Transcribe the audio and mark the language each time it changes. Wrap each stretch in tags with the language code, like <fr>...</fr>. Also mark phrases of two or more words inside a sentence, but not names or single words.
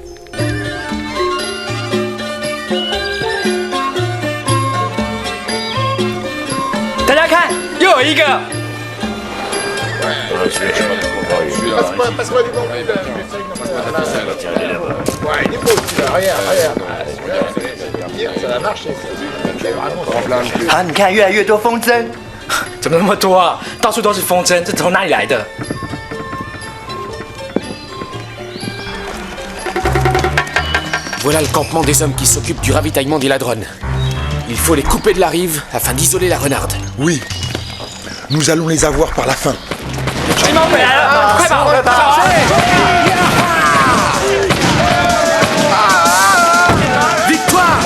<fr>Passe-moi du bon vide. Ouais, il est beau celui-là. Regarde. Ça va marcher.</fr> <zh>啊，你看越来越多风筝，怎么那么多啊？到处都是风筝，这从哪里来的？</zh> <fr>Voilà le campement des hommes qui s'occupent du ravitaillement des ladrones. Il faut les couper de la rive afin d'isoler la renarde. Oui, nous allons les avoir par la fin. Victoire!</fr>